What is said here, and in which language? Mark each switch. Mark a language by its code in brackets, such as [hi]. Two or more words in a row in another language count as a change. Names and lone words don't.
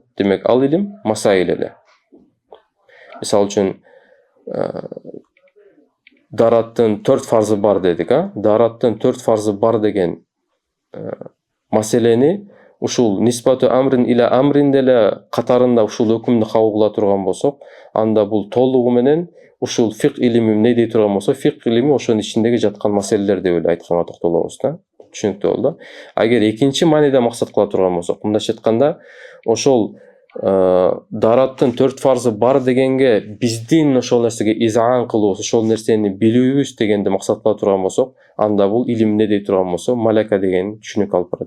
[ky] Демек, ал илим масаил эле. Мисалы үчүн дараттын 4 фарзы бар дедик, Дараттын 4 фарзы бар деген маселени ушул [ar] نسبة أمر إلى أمر [ky] деле катарында ушул өкүмдү кабыл кыла турган болсок, анда бул толугу менен ушул фик илими эмне дей турган болсо, фик илими ошонун ичиндеги жаткан маселелер деп эле айтканга токтолобуз да. Түшүнүктүү болду. Агер экинчи мааниде максат кыла турган болсок, мындайча айтканда, ошол дараттын 4 фарзы бар дегенге биздин ошол нерсеге изаан кылуубуз, ошол нерсени билүүбүз дегенди максат кыла турган болсок, анда бул илим эмне дей турган болсо, малака деген түшүнүк алып барат.